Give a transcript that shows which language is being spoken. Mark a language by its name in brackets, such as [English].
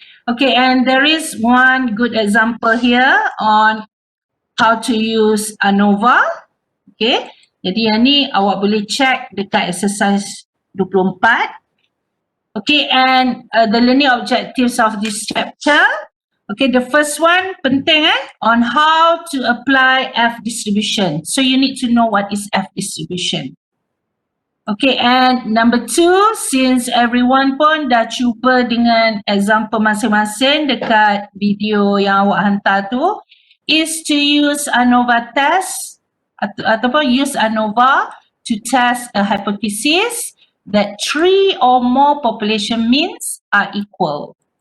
[English] Okay, and there is one good example here on how to use ANOVA. [Malay] Okay, jadi yang ni awak boleh check dekat exercise 24. [English] Okay, and the learning objectives of this chapter. Okay, the first one penting on how to apply F distribution. So you need to know what is F distribution. Okay, and number 2, since everyone [Malay] pun dah cuba dengan example masing-masing dekat video yang awak hantar tu, [English] is to use ANOVA test ataupun use ANOVA to test a hypothesis that 3 or more population means are equal.